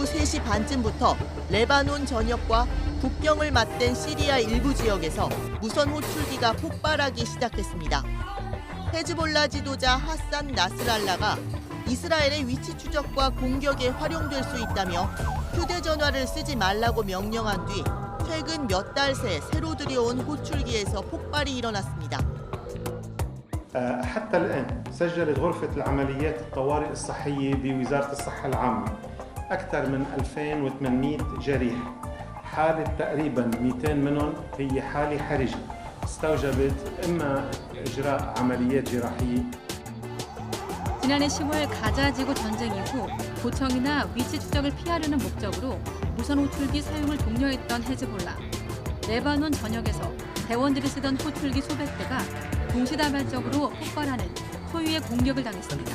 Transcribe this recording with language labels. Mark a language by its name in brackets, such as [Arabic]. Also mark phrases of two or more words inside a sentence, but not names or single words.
[Korean] 3시 반쯤부터 레바논 전역과 국경을 맞댄 시리아 일부 지역에서 무선 호출기가 폭발하기 시작했습니다. 헤즈볼라 지도자 하산 나스랄라가 이스라엘의 위치 추적과 공격에 활용될 수 있다며 휴대전화를 쓰지 말라고 명령한 뒤 최근 몇 달 새 새로 들여온 호출기에서 폭발이 일어났습니다. [Arabic] حتى الآن سجلت غرفة العمليات الطوارئ الصحية بوزارة الصحة العامة أكثر من 2800 جريح. حالة تقريبا 200 منهم هي حالة حرجة استوجبت إما إجراء عمليات جراحية. [Korean] 지난해 10월 가자 지구 전쟁 이후 도청이나 위치 추적을 피하려는 목적으로 무선 호출기 사용을 독려했던 헤즈볼라. 레바논 전역에서 대원들이 쓰던 호출기 수백 대가 동시다발적으로 폭발하는 소유의 공격을 당했습니다.